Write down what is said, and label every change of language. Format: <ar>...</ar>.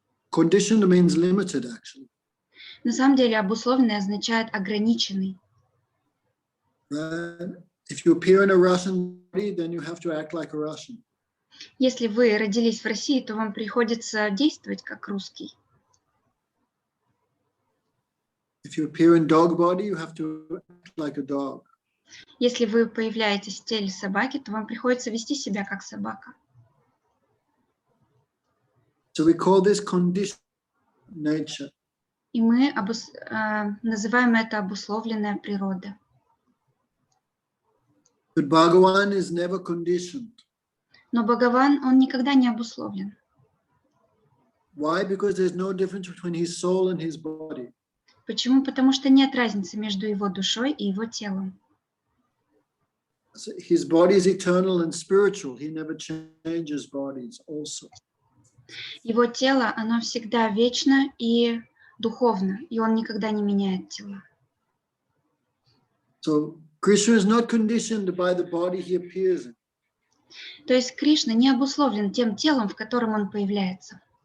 <en>Conditioned means limited, actually.</en> <ru>На самом деле обусловленное означает ограниченный.</ru> <en>Right? If you appear in a Russian body, then you have to act like a Russian.</en> <ru>Если вы родились в России, то вам приходится действовать как русский.</ru> <en>If you appear in dog body, you have to act like a dog.</en> <ru>Если вы появляетесь в теле собаки, то вам приходится вести себя как собака.</ru> <en>So we call this conditioned nature.</en> <ru>И мы называем это обусловленная природа.</ru> <en>But Bhagavan is never conditioned.</en> <ru>Но Бхагаван, он никогда не обусловлен.</ru> <en>Why? Because there's no difference between his soul and his body.</en> <ru>Почему? Потому что нет разницы между его душой и его телом.</ru> <en>So his body is eternal and spiritual. He never changes bodies also.</en> <ru>Его тело, оно всегда вечно и духовно, и он никогда не меняет тела.</ru> <en>So Krishna is not conditioned by the body he appears in.</en> <ru>То есть Кришна не обусловлен тем телом, в котором он появляется.</ru>